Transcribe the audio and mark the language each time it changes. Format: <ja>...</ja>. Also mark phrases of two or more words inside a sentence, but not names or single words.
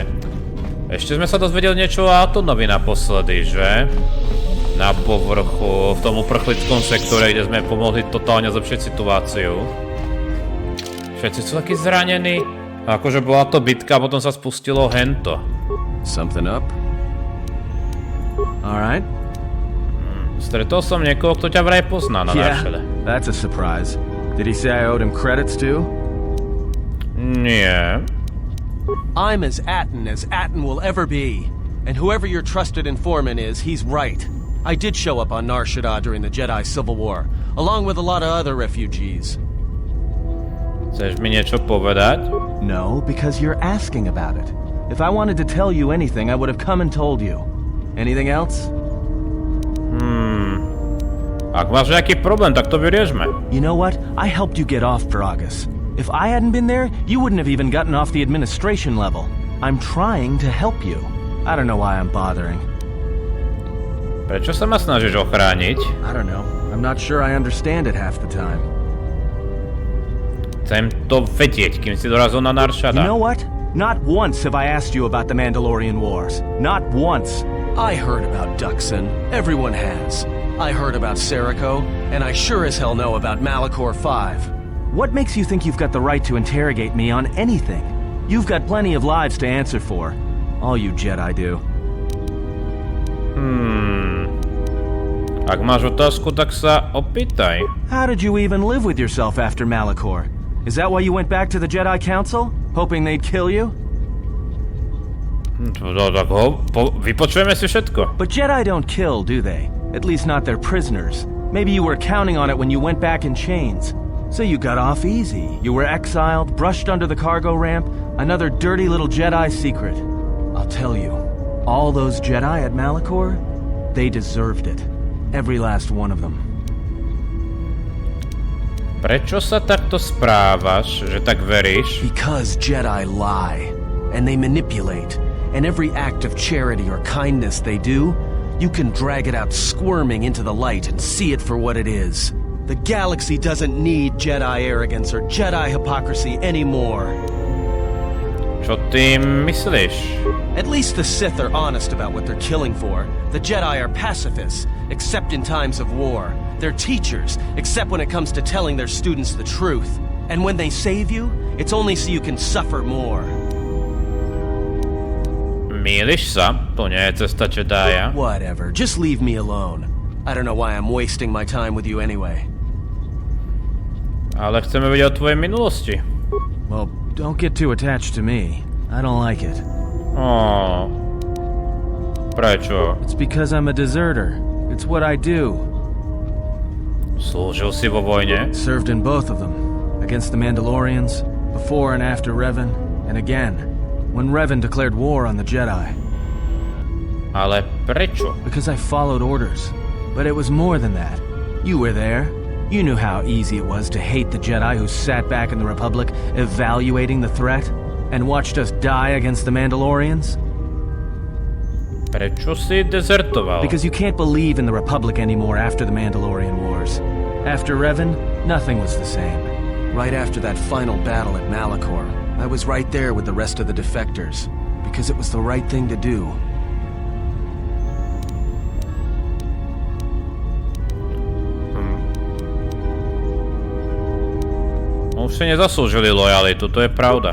<sk>Ešte sme sa dozvedeli niečo o ATTONovi naposledy, že? Na povrchu, v tom uprchlickom sektore, kde sme pomohli totálne zlepšiť situáciu. Všetci sú takí zranení. Akože bola to bitka a potom sa spustilo hento.</sk> <en>Something up? Alright.</en> <sk>Stretol som niekoho, kto ťa vraj pozná na našele.</sk> <en>That's a surprise. Did he say I owed him credits too?</en> <sk>Nie.</sk> <en>I'm as ATTON will ever be. And whoever your trusted informant is, he's right. I did show up on NAR SHADAA during the Jedi Civil War, along with a lot of other refugees.</en> <sk>Chceš mi niečo povedať?</sk> <en>No, because you're asking about it. If I wanted to tell you anything, I would have come and told you. Anything else?</en> <sk>Ak máš nejaký problém, tak to vyriešme.</sk> <en>You know what? I helped you get off, Dragus. If I hadn't been there, you wouldn't have even gotten off the administration level. I'm trying to help you. I don't know why I'm bothering.</en> <sk>Prečo sa ma snažíš ochrániť?</sk> <en>I don't know. I'm not sure I understand it half the time.</en> <sk>Chcem to vedieť, kým si dorazil na NAR SHADAA.</sk> <en>You know what? Not once have I asked you about the Mandalorian Wars. Not once. I heard about Duxon. Everyone has. I heard about Serico, and I sure as hell know about Malachor 5. What makes you think you've got the right to interrogate me on anything? You've got plenty of lives to answer for. All you Jedi do.</en> <sk>Ak máš otázku, tak sa opýtaj.</sk> <en>How did you even live with yourself after Malachor? Is that why you went back to the Jedi Council? Hoping they'd kill you?</en> <sk>Tak vypočujeme si všetko.</sk> <en>But Jedi don't kill, do they? At least not their prisoners. Maybe you were counting on it when you went back in chains. So you got off easy. You were exiled, brushed under the cargo ramp, another dirty little Jedi secret. I'll tell you, all those Jedi at Malachor, they deserved it. Every last one of them.</en> <sk>Prečo sa takto správaš, že tak veríš?</sk> <en>Because Jedi lie, and they manipulate, and every act of charity or kindness they do, you can drag it out squirming into the light and see it for what it is. The galaxy doesn't need Jedi arrogance or Jedi hypocrisy anymore.</en> <sk>Čo tým myslíš?</sk> <en>At least the Sith are honest about what they're killing for. The Jedi are pacifists, except in times of war. They're teachers, except when it comes to telling their students the truth. And when they save you, it's only so you can suffer more.</en> <sk>Mýliš sa? To nie je cesta Jedia.</sk> <en>Whatever, just leave me alone. I don't know why I'm wasting my time with you anyway.</en> <sk>Ale chceme vedieť o tvojej minulosti.</sk> <en>Well, don't get too attached to me. I don't like it.</en> <sk>Prečo?</sk> <en>It's because I'm a deserter. It's what I do.</en> <sk>Slúžil si vo vojne?</sk> <en>Served in both of them. Against the Mandalorians, before and after Revan, and again, when Revan declared war on the Jedi.</en> <sk>Ale prečo?</sk> <en>Because I followed orders. But it was more than that. You were there. You knew how easy it was to hate the Jedi who sat back in the Republic, evaluating the threat, and watched us die against the Mandalorians.</en> <sk>Prečo si dezertoval?</sk> <en>Because you can't believe in the Republic anymore after the Mandalorian Wars. After Revan, nothing was the same. Right after that final battle at Malachor, I was right there with the rest of the defectors, because it was the right thing to do.</en> <sk>Už si nezaslúžili lojalitu, to je pravda.</sk>